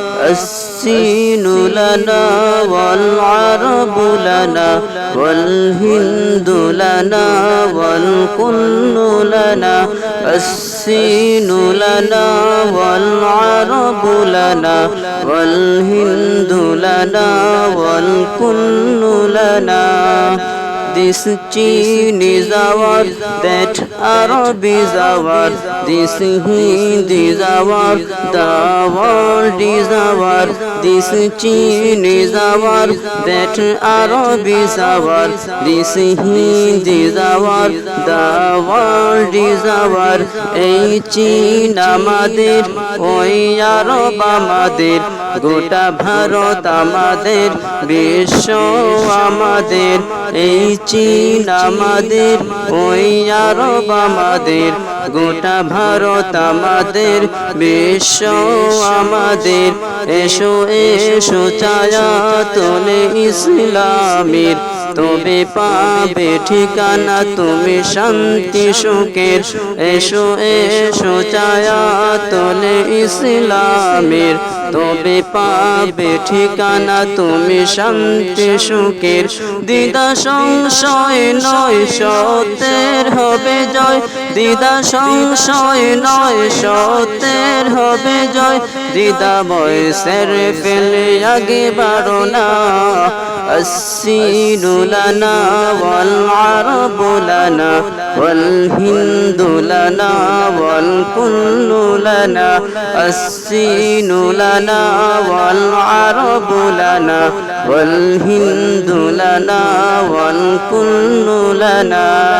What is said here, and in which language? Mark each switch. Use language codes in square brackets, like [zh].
[ar] السين لنا والعرب لنا والهند لنا والكل لنا. السين لنا والعرب لنا والهند لنا والكل لنا. [en] This Chin is our, that Arab is our, this Hind is our, the world is our. This Chin is our, that Arab is our, this Hind is our, the world is our. [bn] এই চীন আমাদের, ওই আরব আমাদের, গোটা ভারত আমাদের, বিশ্ব আমাদের। এই চীন আমাদের, ওই আরব আমাদের, গোটা ভারত আমাদের, বিশ্ব আমাদের। এসো এসো ছায়া তোলে ইসলামের, তবে পাবে ঠিকানা তুমি শান্তি সুখের। এসো এসো ছায়া তোলে ইসলামের, তবে পাবে ঠিকানা তুমি শান্তি সুখের। দ্বিধা সংশয় নয় সত্যের হবে জয়, দ্বিধা সংশয় নয় সত্যের হবে জয়। দ্বিধা ভয় সেরে ফেলে আগে বাড়ো না। [ar] السين لنا والعرب لنا والهند لنا والكل لنا. السين لنا والعرب لنا والهند لنا والكل لنا.